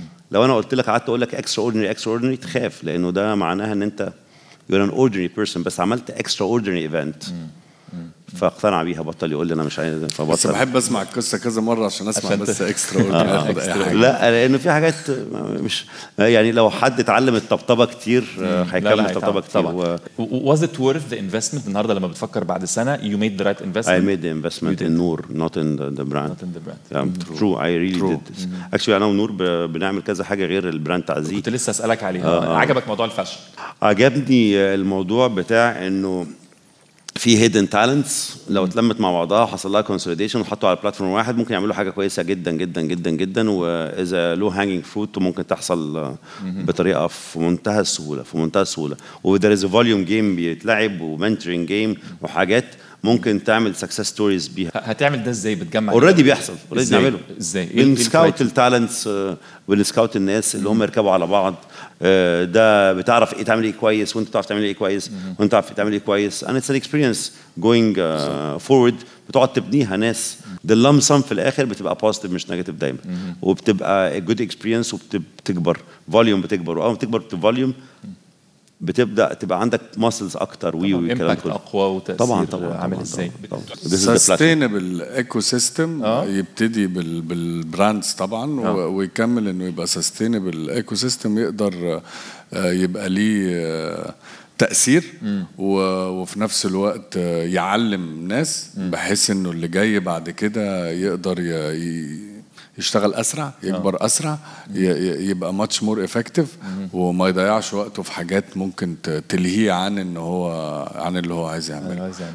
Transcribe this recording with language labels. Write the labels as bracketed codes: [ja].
[ar] لو انا قلت لك قعدت اقول لك اكستراوردينري تخاف، لانه ده معناها ان انت [en] you're an ordinary person، [ar] بس عملت [en] extraordinary event [ar] فاقتنع بيها، بطل يقول لي انا مش عايز. بس بحب اسمع القصه كذا مره عشان اسمع بس extraordinary. لا، لانه في حاجات مش يعني لو حد اتعلم الطبطبه كتير هيكمل الطبطبه كتير. [en] Was it worth the investment؟ [ar] النهارده لما بتفكر بعد سنه [en] you made the right investment. I made the investment in Noor, not in the brand. Not in the brand. Yeah, true. I really did. [ar] Actually انا ونور بنعمل كذا حاجه غير البراند تعزيز. كنت لسه اسالك عليها. عجبك موضوع الفاشن؟ عجبني الموضوع بتاع انه في هيدن تالنتس لو اتلمت مع بعضها وحصل لها كونسوليديشن وحطوا على بلاتفورم واحد ممكن يعملوا حاجه كويسه جدا جدا جدا جدا، واذا لو هانجينج فروت وممكن تحصل بطريقه في منتهى السهوله، في منتهى السهوله. وذير از فوليوم جيم بيتلعب ومنتورنج جيم وحاجات ممكن تعمل سكسس ستوريز بيها. هتعمل ده ازاي؟ بتجمع اوريدي بيحصل، اوريدي نعمله ازاي؟ بنسكاوت التالنتس ونسكاوت الناس اللي هم يركبوا على بعض. ده بتعرف ايه تعمل ايه كويس، وانت بتعرف تعمل ايه كويس، وانت تعرف تعمل ايه كويس. [en] and it's an experience going forward. [ar] بتقعد تبنيها ناس. [en] the lump sum [ar] في الاخر بتبقى positive مش negative دايما، وبتبقى [en] a good experience [ar] وبتكبر فوليوم، بتكبر، واول ما تكبر فوليوم بتبدا تبقى عندك ماسلز اكتر والكلام ده اقوى وتاثير عامل ازاي. سستينبل ايكو سيستم يبتدي بالبراندز طبعا ويكمل انه يبقى سستينبل ايكو سيستم يقدر يبقى ليه تأثير وفي نفس الوقت يعلم ناس بحيث انه اللي جاي بعد كده يقدر يشتغل اسرع، يكبر اسرع، يبقى ماتش مور افكتيف، وما يضيعش وقته في حاجات ممكن تلهيه عن ان هو عن اللي هو عايز يعمله.